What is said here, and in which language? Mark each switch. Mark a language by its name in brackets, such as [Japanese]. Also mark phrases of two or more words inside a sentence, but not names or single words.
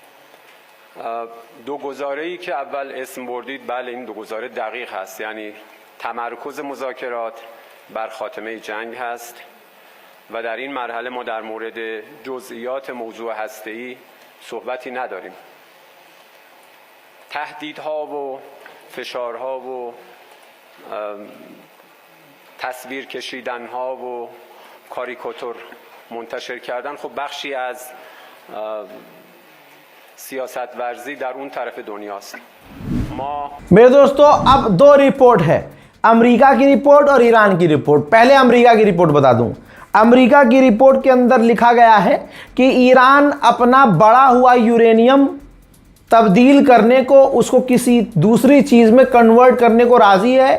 [Persian] دو گزاره‌ای که اول اسم بردید، بله این دو گزاره دقیق هست، یعنی تمرکز مذاکرات بر خاتمه جنگ هست و در این مرحله ما در مورد جزئیات موضوع هسته‌ای صحبتی نداریم. تهدیدها و فشارها و تصویر کشیدنها و کاریکاتور منتشر کردن خب بخشی از سیاست ورزی در اون طرف دنیاست. [Hindi] मेरे दोस्तों, अब दो रिपोर्ट है, अमेरिका की रिपोर्ट और ईरान की रिपोर्ट। पहले अमेरिका की रिपोर्ट बता दूं। अमेरिका की रिपोर्ट के अंदर लिखा गया है कि ईरान अपना बढ़ा हुआ यूरेनियम तब्दील करने को, उसको किसी दूसरी चीज में कन्वर्ट करने को राजी है।